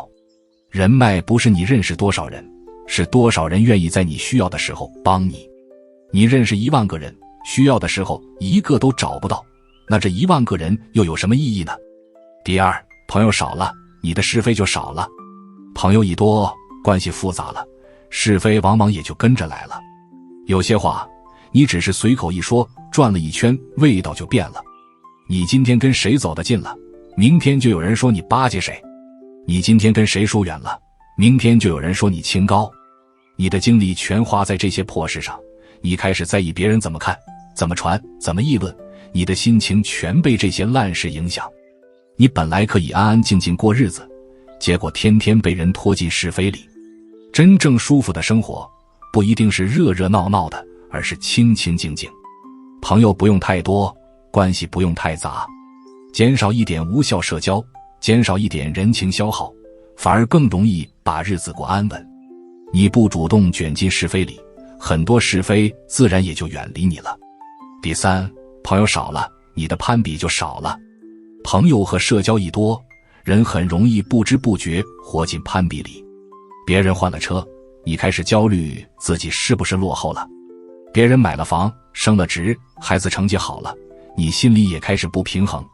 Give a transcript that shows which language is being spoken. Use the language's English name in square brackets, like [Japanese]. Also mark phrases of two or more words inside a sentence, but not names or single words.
[Chinese] 人脈不是你認識多少人，是多少人願意在你需要的時候幫你。你認識1萬個人，需要的時候1個都找不到，那這1萬個人又有什麼意義呢？第二，朋友少了，你的是非就少了。朋友一多，關係複雜了，是非往往也就跟着來了。有些話你只是隨口一說，轉了一圈，味道就變了。你今天跟誰走得近了，明天就有人說你巴結誰；你今天跟誰疏遠了， 明天就有人說你清高，你的精力全花在這些破事上，你開始在意別人怎麼看、怎麼傳、怎麼議論，你的心情全被這些爛事影響。你本來可以安安靜靜過日子，結果天天被人拖進是非裡。真正舒服的生活，不一定是熱熱鬧鬧的，而是清清靜靜。朋友不用太多，關係不用太雜，減少一點無效社交，減少一點人情消耗，反而更容易把日子過安穩。你不主動捲進是非裡，很多是非自然也就遠離你了。第三，朋友少了，你的攀比就少了。朋友和社交一多，人很容易不知不覺活進攀比裡。別人換了車，你開始焦慮自己是不是落後了；別人買了房、升了職、孩子成績好了，你心裡也開始不平衡。